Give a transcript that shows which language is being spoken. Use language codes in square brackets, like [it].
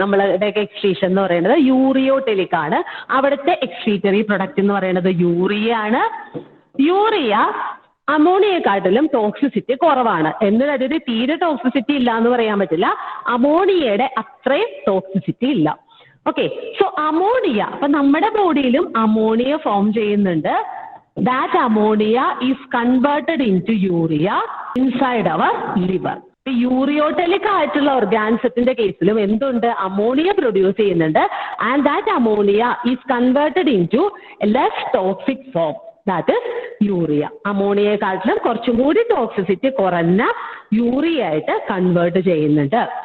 [ml] നമ്മളുടെയൊക്കെ എക്സ്ക്രീഷൻ എന്ന് പറയുന്നത് യൂറിയോടെലിക് ആണ്. അവിടുത്തെ എക്സ്ക്രീറ്ററി പ്രൊഡക്റ്റ് എന്ന് പറയുന്നത് യൂറിയ ആണ്. യൂറിയ അമോണിയയെക്കാട്ടിലും ടോക്സിസിറ്റി കുറവാണ്. എന്ന് കരുതി തീരെ ടോക്സിസിറ്റി ഇല്ല എന്ന് പറയാൻ പറ്റില്ല, അമോണിയയുടെ അത്രയും ടോക്സിസിറ്റി ഇല്ല. ഓക്കെ, സോ അമോണിയ, അപ്പൊ നമ്മുടെ ബോഡിയിലും അമോണിയ ഫോം ചെയ്യുന്നുണ്ട്. [en] That ammonia is converted into urea inside our liver. [ml] യൂറിയോടെലിക് ആയിട്ടുള്ള ഓർഗാനിസത്തിന്റെ കേസിലും എന്തുണ്ട്, അമോണിയ പ്രൊഡ്യൂസ് ചെയ്യുന്നുണ്ട്. [en] And that ammonia is converted into less toxic form, that is urea. [ml] അമോണിയയെക്കാട്ടിലും കുറച്ചും കൂടി ടോക്സിസിറ്റി കുറഞ്ഞ യൂറിയ ആയിട്ട് കൺവേർട്ട് ചെയ്യുന്നുണ്ട്.